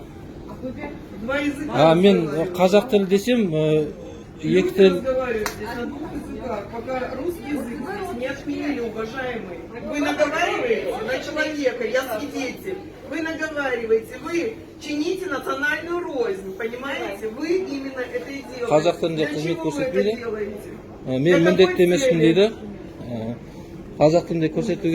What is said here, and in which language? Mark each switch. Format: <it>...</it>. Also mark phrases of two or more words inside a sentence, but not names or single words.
<ru>Два языка.</ru> <kk>Мен қазақ тілі десем, екі</kk> <ru>Люди</ru> <kk>тіл.</kk> <ru>разговаривают здесь на двух языках, пока русский язык здесь не отменили, уважаемые. Вы наговариваете на человека, я свидетель. Вы наговариваете, вы чините национальную рознь, понимаете? Вы именно это и делаете.</ru> <kk>Қазақ тілінде</kk> <ru>Для</ru> <kk>қызмет</kk> <ru>чего вы</ru> <kk>көрсетпейді.</kk> <ru>это делаете?</ru> <kk>Мен</kk> <ru>Для какой</ru> <kk>міндетті емеспін</kk> <ru>цели?</ru> <kk>дейді. Қазақ тілінде көрсетуге</kk>